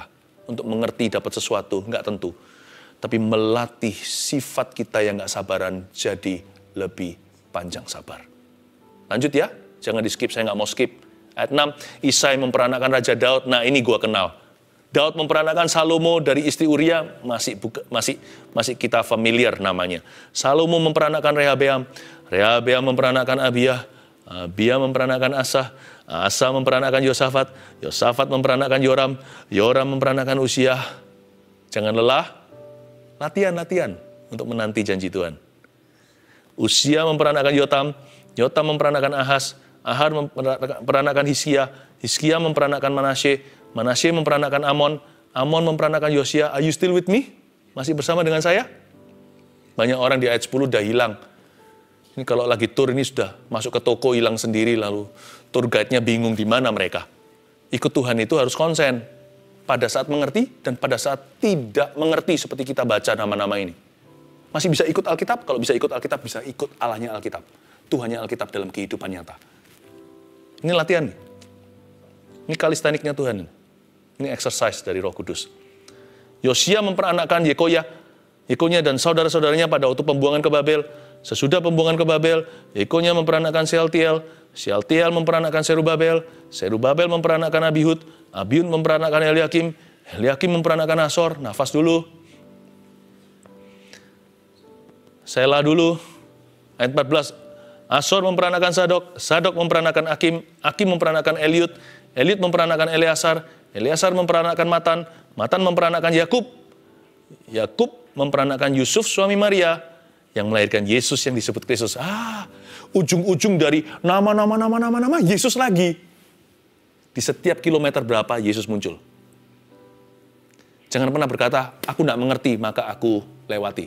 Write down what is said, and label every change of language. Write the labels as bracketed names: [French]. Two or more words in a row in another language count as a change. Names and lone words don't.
[Indonesian] Untuk mengerti dapat sesuatu, nggak tentu. Tapi melatih sifat kita yang nggak sabaran jadi lebih panjang sabar. Lanjut ya, jangan di skip, saya nggak mau skip. Ayat 6, Isai memperanakkan Raja Daud, nah ini gua kenal. Daud memperanakkan Salomo dari istri Uria, masih kita familiar namanya. Salomo memperanakkan Rehabeam, Rehabeam memperanakkan Abia, Abia memperanakkan Asa, Asa memperanakkan Yosafat, Yosafat memperanakkan Yoram, Yoram memperanakkan Usia. Jangan lelah, latihan untuk menanti janji Tuhan. Usia memperanakkan Yotam, Yotam memperanakkan Ahaz, Ahaz memperanakkan Hizkia, Hizkia memperanakkan Manasye, Manasye memperanakkan Amon, Amon memperanakkan Yosia. [English] Are you still with me? [Indonesian] Masih bersama dengan saya? Banyak orang di ayat 10 udah hilang. Ini kalau lagi tur ini sudah masuk ke toko hilang sendiri, lalu [English] tour guide- [Indonesian] nya bingung di mana mereka. Ikut Tuhan itu harus konsen. Pada saat mengerti dan pada saat tidak mengerti seperti kita baca nama-nama ini. Masih bisa ikut Alkitab? Kalau bisa ikut Alkitab, bisa ikut Allahnya Alkitab. Tuhannya Alkitab dalam kehidupan nyata. Ini latihan. Ini kalistaniknya Tuhan. Ini exercise dari Roh Kudus. Yosia memperanakkan Yekoya, Yekonya dan saudara-saudaranya pada waktu pembuangan ke Babel. Sesudah pembuangan ke Babel, Yekonya memperanakkan Sealtiel, Sealtiel memperanakkan Serubabel, Serubabel memperanakkan Abihud, Abihud memperanakkan Eliakim, Eliakim memperanakkan Asor. Nafas dulu. Selah dulu. Ayat 14. Asor memperanakkan Sadok, Sadok memperanakkan Akim, Akim memperanakkan Eliud, Eliud memperanakkan Eleasar, Eleasar memperanakkan Matan, Matan memperanakkan Yakub, Yakub memperanakkan Yusuf suami Maria yang melahirkan Yesus yang disebut Kristus. Ujung-ujung dari nama Yesus lagi. Di setiap kilometer berapa Yesus muncul. Jangan pernah berkata, aku tidak mengerti maka aku lewati.